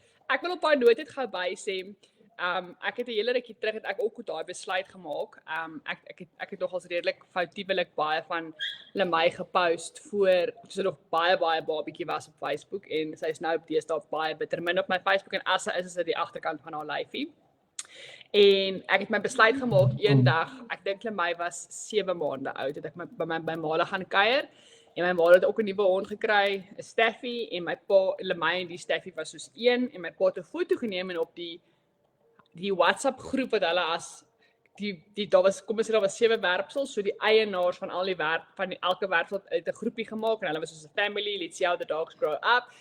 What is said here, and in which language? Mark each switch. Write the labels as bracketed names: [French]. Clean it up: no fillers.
[Afrikaans] Ek wil op haar noot net gou by sê, ek het 'n hele rukkie terug het ek ook daai besluit gemaak. Ek het nogals redelik foutiewelik baie van Lemay gepost voor sy nog baie babietjie was op Facebook en sy is nou op deesdae baie bitter min op my Facebook en as sy is dit die agterkant van haar lyfie. En ek het my besluit gemaak eendag, ek dink Lemay was 7 maande oud, het ek by ma gaan kuier. En my ma het ook 'n nuwe hond gekry, 'n Staffy en my pa Lemay en die Staffy was soos een en my pa het 'n foto geneem en op die WhatsApp groep wat hulle as daar was kom ons sê daar was 7 werpsels, so die eienaars van al die elke werpsel het 'n groepie gemaak en hulle was soos 'n family, [English] let's see how the dogs grow up.